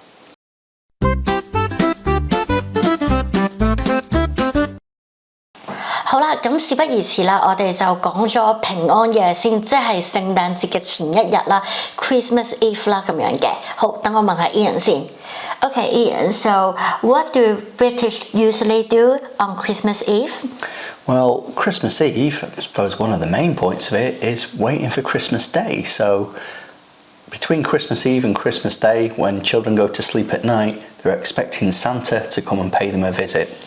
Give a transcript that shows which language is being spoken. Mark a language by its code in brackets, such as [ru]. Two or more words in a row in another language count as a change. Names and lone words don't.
[yue] 好啦，咁事不宜遲啦，我哋就講咗平安夜先，即係聖誕節嘅前一日啦 ， [en] Christmas Eve [yue] 啦咁樣嘅。好，等我問下 Ian 先。 [en] Okay, Ian, so what do British usually do on Christmas Eve? Well, Christmas Eve, I suppose one of the main points of it is waiting for Christmas Day. So between Christmas Eve and Christmas Day, when children go to sleep at night, they're expecting Santa to come and pay them a visit.